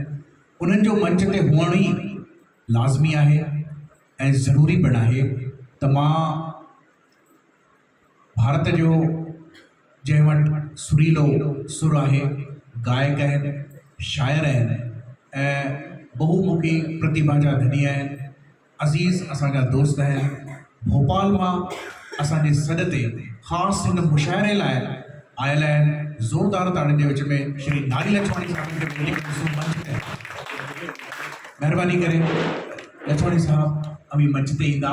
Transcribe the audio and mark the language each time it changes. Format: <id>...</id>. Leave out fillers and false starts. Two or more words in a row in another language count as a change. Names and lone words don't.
<sd>उन्हनि जो मंच ते हुअण ई लाज़मी आहे ऐं ज़रूरी पिणु आहे। त मां भारत जो जंहिं वटि सुरीलो सुर आहे, गायक आहिनि, शाइर आहिनि ऐं बहुमुखी प्रतिभा जा धनी आहिनि, अज़ीज़ असांजा दोस्त आहिनि, भोपाल मां असांजे सॾ ते ख़ासि हिन मुशाइरे लाइ आयल आहिनि। ज़ोरदार ताड़ियुनि जे विच में श्री नारी लछवाणी साहब खे मंच ते महिरबानी करे लछवाणी साहब अभी मंच ते ईंदा।</sd>